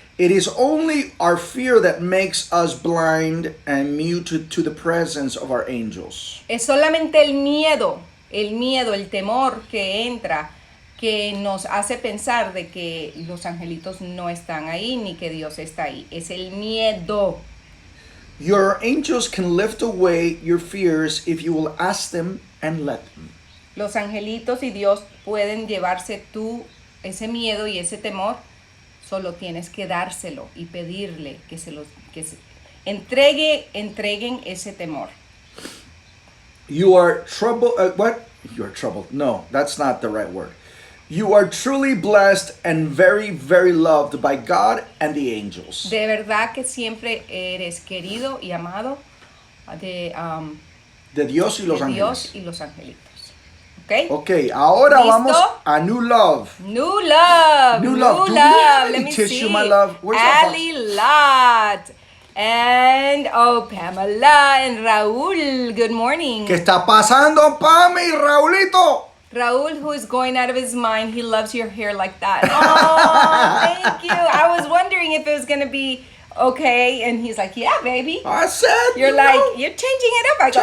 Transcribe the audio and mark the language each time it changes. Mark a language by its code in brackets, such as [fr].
[en] It is only our fear that makes us blind and mute to the presence of our angels. [es] Es solamente el miedo, el temor que entra, que nos hace pensar de que los angelitos no están ahí ni que Dios está ahí. Es el miedo. [en] Your angels can lift away your fears if you will ask them and let them. [es] Los angelitos y Dios pueden llevarse ese miedo y ese temor. Solo tienes que dárselo y pedirle que entreguen ese temor. [en] You are troubled. What? You are troubled. No, that's not the right word. You are truly blessed and very, very loved by God and the angels. [es] De verdad que siempre eres querido y amado de Dios y los ángeles. Dios y los angelitos. Okay. Okay, ahora ¿Listo? vamos a New Love. [en] New Love. New Love. Do we have any tissue, my love? Where's Ali Lot. And Pamela and Raúl. Good morning. [es] ¿Qué está pasando, Pami, Raulito? [en] Raúl, who is going out of his mind. He loves your hair like that. Oh, thank you. I was wondering if it was going to be okay. And he's like, yeah, baby. I said, you're changing it up. I go,